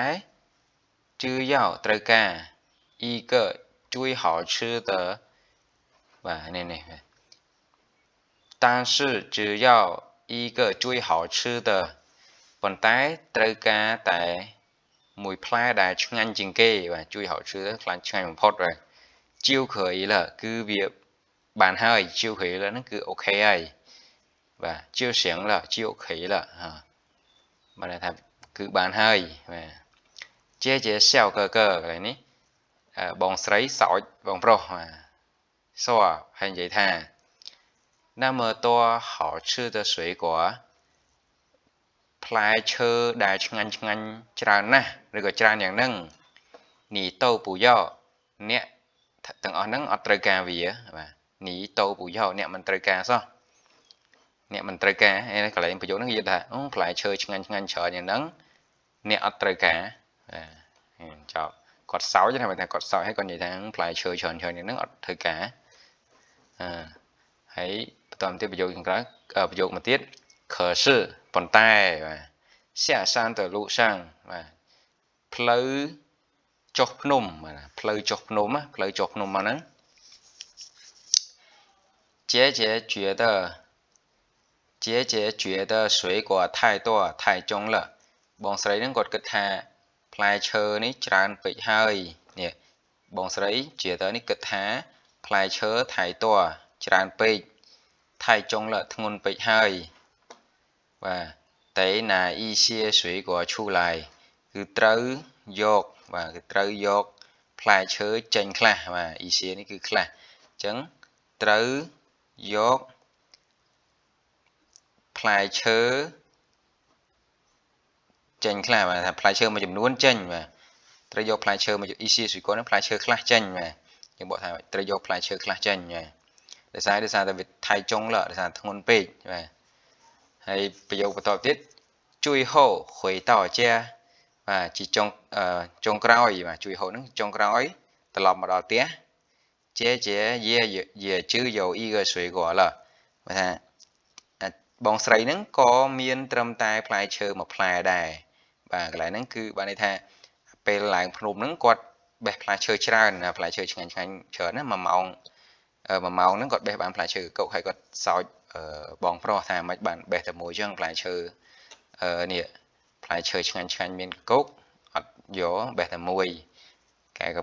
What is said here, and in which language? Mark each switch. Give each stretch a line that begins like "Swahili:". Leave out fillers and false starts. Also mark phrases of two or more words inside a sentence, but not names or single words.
Chinese: 只要ត្រូវការ一个最好吃的
Khmer: បាទនេះ
Chinese: 但是只要一个最好吃的ប៉ុន្តែ
Khmer: ត្រូវការតែមួយផ្លែដែលឆ្ងាញ់ជាងគេបាទជួយ
Chinese: 好吃的
Khmer: ខ្លាំងឆ្ងាញ់បំផុតបាទជាវ
Chinese: 可以了
Khmer: គឺវាបានហើយជាវ
Chinese: 可以了
Khmer: ហ្នឹងគឺអូខេហើយបាទជាវ
Chinese: 行了
Khmer: ជាវ
Chinese: 可以了
Khmer: បានថាគឺបានហើយបាទ
Chinese: 姐姐笑哥哥
Khmer: កន្លែងនេះបងស្រីសោចបងប្រុសសួរហើយនិយាយថា
Chinese: 那么多好吃的水果
Khmer: ផ្លែឈើដែលឆ្ងាញ់ច្រើនណាស់ឬក៏ច្រើនយ៉ាងហ្នឹង
Chinese: 你都不要
Khmer: អ្នកទាំងអស់ហ្នឹងអត់ត្រូវការវាបាទ
Chinese: 你都不要
Khmer: អ្នកមិនត្រូវការសោះអ្នកមិនត្រូវការកន្លែងប្រយោគហ្នឹងនិយាយថាផ្លែឈើឆ្ងាញ់ច្រើនយ៉ាងហ្នឹងអ្នកអត់ត្រូវការចប់គាត់សោចថាគាត់សោចហើយគាត់និយាយថាផ្លែឈើច្រើនយ៉ាងហ្នឹងអត់ត្រូវការ ហើយបន្តទៀតប្រយោគខាងក្រោយប្រយោគមកទៀត可是ប៉ុន្តែបាទ
Chinese: 下山的路上
Khmer: បាទផ្លូវចុះភ្នំបាទផ្លូវចុះភ្នំផ្លូវចុះភ្នំមកហ្នឹង
Chinese: 姐姐觉得水果太多太重了
Khmer: បងស្រីហ្នឹងគាត់គិតថាផ្លែឈើ នេះច្រើនពេកហើយនេះបងស្រី觉得នេះគិតថាផ្លែឈើ
Chinese: 太多
Khmer: ច្រើនពេក
Chinese: 太重了
Khmer: ធ្ងន់ពេកហើយបាទ
Chinese: 得拿一些水果出来
Khmer: គឺត្រូវយកបាទគឺត្រូវយកផ្លែឈើចេញខ្លះបាទ一些នេះគឺខ្លះអញ្ចឹងត្រូវយកផ្លែឈើ ចេញខ្លះបាទថាផ្លែឈើមួយចំនួនចេញបាទត្រូវយកផ្លែឈើមួយ
Chinese: 一些水果
Khmer: ហ្នឹងផ្លែឈើខ្លះចេញបាទយើងបកថាត្រូវយកផ្លែឈើខ្លះចេញបាទដោយសារតែវា
Chinese: 太重了
Khmer: ដោយសារធ្ងន់ពេកបាទហើយប្រយោគបន្តទៀត
Chinese: 最后回到家
Khmer: បាទជាចុងក្រោយបាទ
Chinese: 最后
Khmer: ហ្នឹងចុ ងក្រោយត្រឡប់មកដល់ផ្ទះ
Chinese: 姐姐也只有一个水果了
Khmer: បាទថាបងស្រីហ្នឹងក៏មានត្រឹមតែផ្លែឈើមួយផ្លែដែរបាទកន្លែងហ្នឹងគឺបានន័យថាពេលឡើងភ្នំហ្នឹងគាត់បេះផ្លែឈើច្រើន ផ្លែឈើឆ្ងាញ់ច្រើនណា1ម៉ោងហ្នឹងគាត់បេះបានផ្លែឈើកុកហើយគាត់សោចបងប្រុសថាមិនបានបេះតែមួយចឹងផ្លែឈើនេះផ្លែឈើឆ្ងាញ់មានកុកអត់យកបេះតែមួយកែក៏